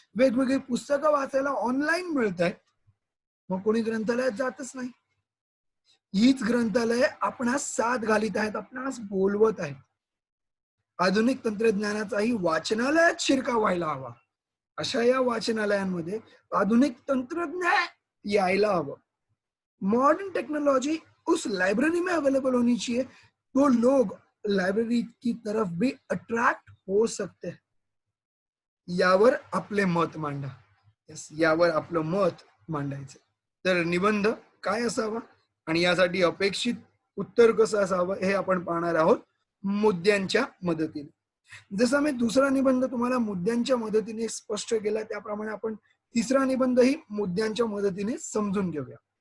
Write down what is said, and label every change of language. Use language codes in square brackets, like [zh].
[mr] वेगवेगळी पुस्तकं वाचायला ऑनलाईन मिळत आहेत, मग कोणी ग्रंथालयात जातच नाही. हीच ग्रंथालय आपणास साथ घालीत आहेत, आपणास बोलवत आहेत. आधुनिक तंत्रज्ञानाचाही वाचनालयात शिरकाव व्हायला हवा. अशा या वाचनालयांमध्ये आधुनिक तंत्रज्ञान यायला हवं. [hi] मॉडर्न टेक्नोलॉजी उस लाइब्रेरी में अवेलेबल होनी चाहिए, तो लोग लाइब्रेरी की तरफ भी अट्रैक्ट हो सकते हैं. [mr] यावर आपले मत मांडा. यस, यावर आपलं मत मांडायचं. तर निबंध काय असावा आणि यासाठी अपेक्षित उत्तर कसं असावं हे आपण पाहणार आहोत मुद्द्यांच्या मदतीने. जसा मी दुसरा निबंध तुम्हाला मुद्द्यांच्या मदतीने स्पष्ट केला, त्याप्रमाणे आपण तिसरा निबंधही मुद्द्यांच्या मदतीने समजून घेऊया.